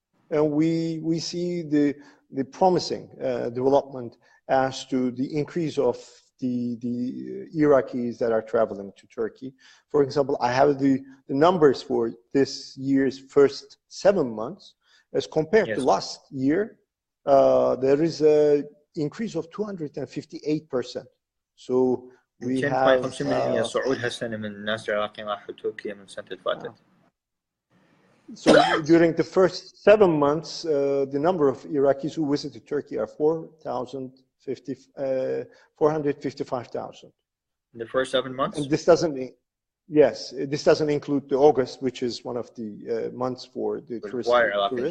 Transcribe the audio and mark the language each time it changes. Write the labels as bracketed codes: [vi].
[en] And we see the promising development as to the increase of the Iraqis that are traveling to Turkey. For example, I have the numbers for this year's first 7 months. As compared to last year, there is an increase of 258%. So we have [ar] صعود هالسنة من الناس العراقيين راحوا تركيا من السنة اللي فاتت. [en] So during the first 7 months, the number of Iraqis who visited Turkey are 455,000. In the first 7 months? And this doesn't, yes, this doesn't include the August, which is one of the months for the tourists as well.